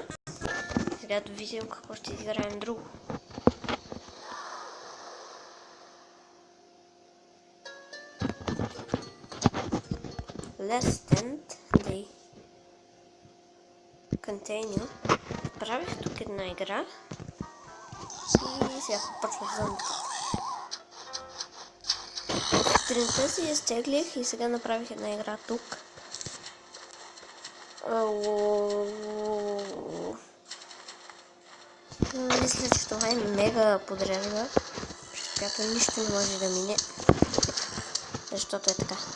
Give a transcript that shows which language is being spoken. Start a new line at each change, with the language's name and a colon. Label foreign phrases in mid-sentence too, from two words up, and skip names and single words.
Bulgarian: Сега да видим какво ще изиграем друго.
English: Let's stand the continue.
Bulgarian: Правих тук една игра и сега почвам зомбите. Сутринта си я стеглих и сега направих една игра тук. Мисля, че това е мега подрезва, през която нищо не може да мине, защото е така.